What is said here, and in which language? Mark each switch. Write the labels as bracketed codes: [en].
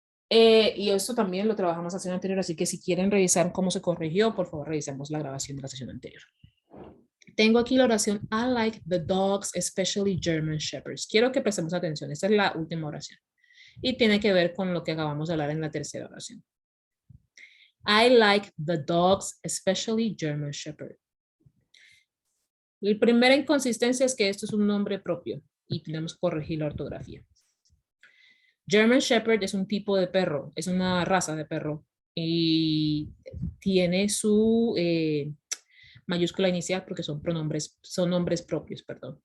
[es] Y esto también lo trabajamos en la sesión anterior, así que si quieren revisar cómo se corrigió, por favor revisemos la grabación de la sesión anterior. Tengo aquí la oración, [en] I like the dogs, especially German Shepherds. [es] Quiero que prestemos atención, esta es la última oración. Y tiene que ver con lo que acabamos de hablar en la tercera oración. [en] I like the dogs, especially German Shepherd. [es] La primera inconsistencia es que esto es un nombre propio y tenemos que corregir la ortografía. German Shepherd es un tipo de perro, es una raza de perro y tiene su mayúscula inicial porque son nombres propios, perdón.